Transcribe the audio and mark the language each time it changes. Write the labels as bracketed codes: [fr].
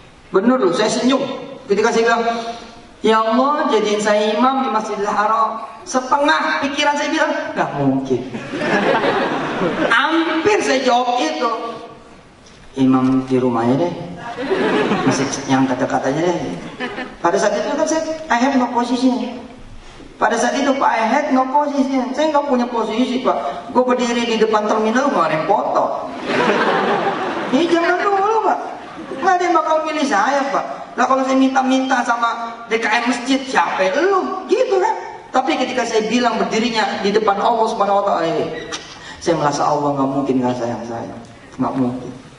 [id] Benar loh, saya senyum ketika saya bilang, ya Allah, jadiin saya imam di Masjidil Haram. Setengah pikiran saya bilang, gak mungkin. Hampir saya jawab itu. Imam di rumahnya deh, masih yang kata-katanya deh. Pada saat itu kan [en] I have no position. [id] Pada saat itu Pak, [en] I had no position. [id] Saya nggak punya posisi, Pak. Gue berdiri di depan terminal, nggak ada yang foto. Ini jangan dulu, Pak. Nggak ada yang bakal milih saya, Pak. Nah kalau saya minta-minta sama DKM masjid, siapa lu? Gitu kan. Tapi ketika saya bilang berdirinya di depan Allah Subhanahu wa Ta'ala, saya merasa Allah nggak mungkin nggak sayang saya. Nggak mungkin.